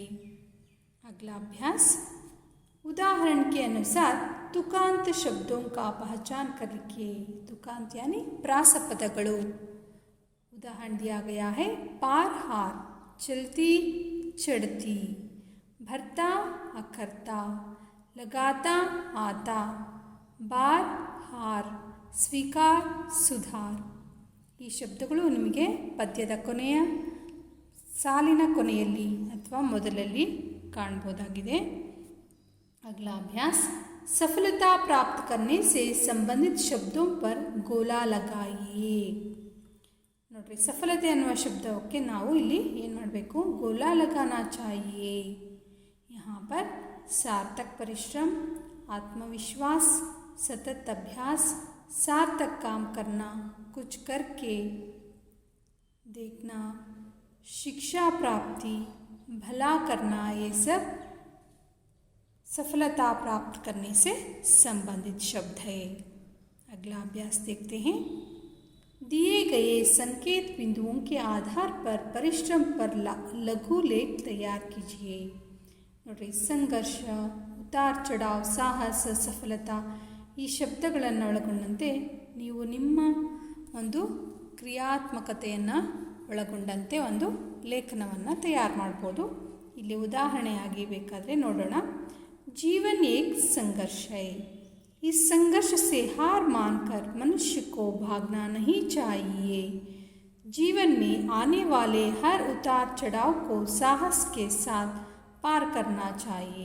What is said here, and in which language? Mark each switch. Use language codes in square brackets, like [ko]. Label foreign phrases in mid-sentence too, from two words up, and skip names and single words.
[hi] अगला अभ्यास, उदाहरण के अनुसार तुकांत शब्दों का पहचान कर लिखिए। तुकांत यानी प्रासपदಗಳು। उदाहरण दिया गया है, पार हार, चलती चढ़ती, भरता अखरता, लगाता आता, बार हार, स्वीकार सुधार। [kn] ಈ ಶಬ್ದಗಳು ನಿಮಗೆ ಪದ್ಯದ ಕೊನೆಯ ಸಾಲಿನ ಕೊನೆಯಲ್ಲಿ ಅಥವಾ ಮೊದಲಲ್ಲಿ ಕಾಣಬಹುದಾಗಿದೆ। [hi] अगला अभ्यास, सफलता प्राप्त करने से संबंधित शब्दों पर गोला लगाइए। [kn] ನೋಡ್ರಿ, ಸಫಲತೆ ಅನ್ನುವ ಶಬ್ದಕ್ಕೆ ನಾವು ಇಲ್ಲಿ ಏನು ಮಾಡಬೇಕು, [hi] गोला लगाना चाहिए। यहाँ पर सार्थक परिश्रम, आत्मविश्वास, सतत अभ्यास, सार्थक काम करना, कुछ करके देखना, शिक्षा प्राप्ति, भला करना, ये सब सफलता प्राप्त करने से संबंधित शब्द है। अगला अभ्यास देखते हैं। दिए गए संकेत बिंदुओं के आधार पर परिश्रम पर लघु लेख तैयार कीजिए। [kn] नोड्री, [hi] संघर्ष, उतार चढ़ाव, साहस, सफलता [kn] ಈ ಶಬ್ದಗಳನ್ನು ಒಳಗೊಂಡಂತೆ ನೀವು ನಿಮ್ಮ ಒಂದು ಕ್ರಿಯಾತ್ಮಕತೆಯನ್ನು ಒಳಗೊಂಡಂತೆ ಒಂದು ಲೇಖನವನ್ನು ತಯಾರು ಮಾಡ್ಬೋದು। ಇಲ್ಲಿ ಉದಾಹರಣೆಯಾಗಿ ಬೇಕಾದರೆ ನೋಡೋಣ। [hi] जीवन एक संघर्ष है, इस संघर्ष से हार मानकर मनुष्य को भागना नहीं चाहिए। जीवन में आने वाले हर उतार चढ़ाव को साहस के साथ पार करना चाहिए।